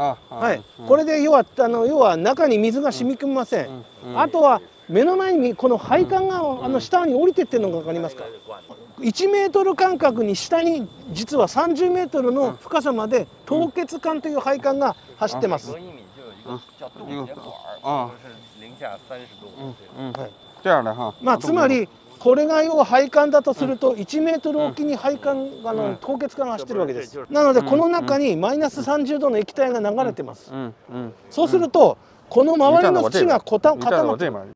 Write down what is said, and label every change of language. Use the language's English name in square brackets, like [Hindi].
[Japanese] はい。これで要は中に水が染み込みません。あとは目の前にこの配管が下に降りてってるのが分かりますか？ 1メートル間隔に下に実は30メートルの深さまで凍結管という配管が走ってます。 [Chinese] 隔1米就有一个叫冻结管，就是零下30度。 [Japanese] はい。 [Chinese] 这样的哈。 [Japanese] まあつまりこれが要は配管だとすると1メートルおきに配管凍結管が走ってるわけです。なのでこの中にマイナス30度の液体が流れてます。そうするとこの周りの土が固まって。